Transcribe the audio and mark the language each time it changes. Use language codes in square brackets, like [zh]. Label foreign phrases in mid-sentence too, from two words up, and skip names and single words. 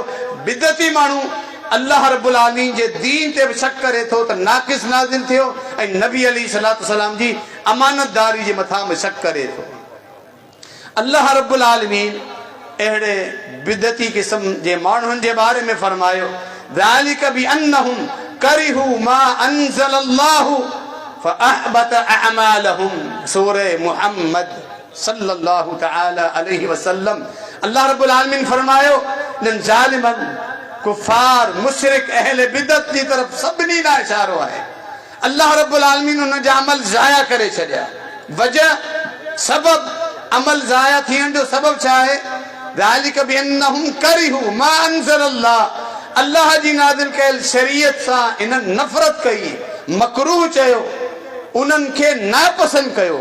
[sd] बिदती माण्हू [ar] الله رب العالمين [sd] जे दीन ते बि शक करे थो त नाक़िस नाज़िल थियो, ऐं नबी [ar] عليه الصلاة والسلام [sd] जी अमानतदारी जे मथां बि शक करे थो। [ar] الله رب العالمين [sd] अहिड़े बिदती क़िस्म जे माण्हुनि जे बारे में फरमायो, [ar] ذلك بأنهم كرهوا ما أنزل الله فأحبط أعمالهم. [sd] सूरह मुहम्मद [ar] صلى الله تعالى عليه وسلم الله رب العالمين [sd] फरमायो, इन ज़ालिमन कुफार मुशरिक अहले बिदत जी तरफ सभिनी लाइ इशारो आहे। [ar] الله رب العالمين [sd] उन जा अमल ज़ाया करे छॾिया। वजह सबब अमल ज़ाया थियण जो सबब छा आहे? [ar] ذلك بأنهم كرهوا ما أنزل الله, [sd] अल्लाह जी नाज़िल कयल शरीयत सां इन्हनि नफ़रत कई, मकरूह चयो, उन्हनि खे नापसंद कयो।